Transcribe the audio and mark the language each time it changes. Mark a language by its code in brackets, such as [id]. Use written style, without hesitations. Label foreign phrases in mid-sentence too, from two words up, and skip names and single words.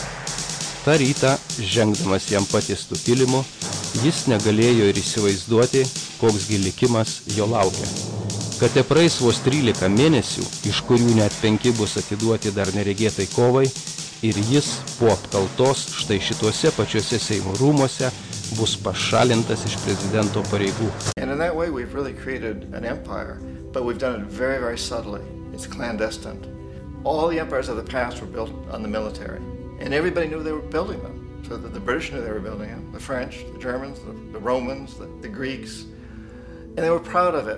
[lt] Ta rytą, žengdamas jam patiestų kilimu, jis negalėjo ir įsivaizduoti, koks gi likimas jo laukia. Kad praeis vos 13 mėnesių, iš kurių net 5 bus atiduoti dar neregėtai kovai, ir jis po apkaltos štai šituose pačiuose Seimo rūmuose bus pašalintas iš prezidento pareigų. [en] And in that way we've really created an empire, but we've done it very, very subtly. It's clandestine. All the empires of the past were built on the military, and everybody knew they were building them. So that the British knew they were building them, the French, the Germans, the Romans, the Greeks, and they were proud of it.